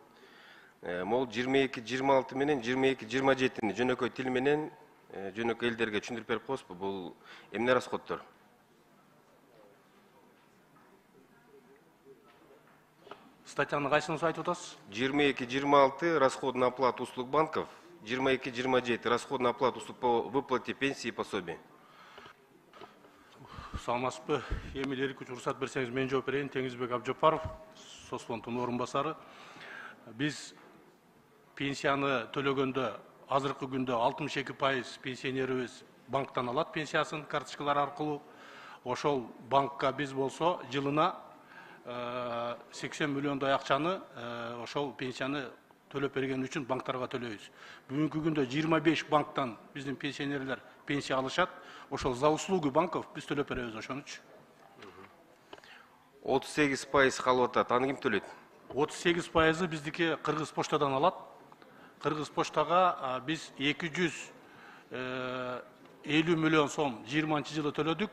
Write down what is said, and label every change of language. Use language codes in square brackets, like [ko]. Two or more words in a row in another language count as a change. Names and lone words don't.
[ky] Могул 22-26 менен 22-27-ни жөнөкөй тил менен жөнөкөй элдерге түшүндүрүп берип коесузбу? Бул эмне расходдор? Статьяны кайсыны айтып атасыз? [ru] 22-26 расход на оплату услуг банков, 22-27 расход на оплату услуг по выплате пенсии и пособий. [ky] Саламатсызбы? Эми эркин уруксат берсеңиз мен жооп берейин. Теңизбек Абжапаров, Соцфонддун орун басары. Биз пенсияны төлөгөндө азыркы күндө 62% пенсионерибиз банктан алат пенсиясын карточкалар аркылуу. Ошол банкка биз болсо жылына 80 миллиондой акчаны ошол пенсияны төлөп берген үчүн банктарга төлөйбүз. Бүгүнкү күндө 25 банктан биздин пенсионерлер пенсия алышат. Ошол [ru] за услуги банков [ky] биз төлөп беребиз ошон үчүн. 38% калып атат. Аны ким төлөйт? 38% биздики Кыргыз поштадан алат. Кыргыз поштага биз 250 миллион сом 20-жылы төлөдүк.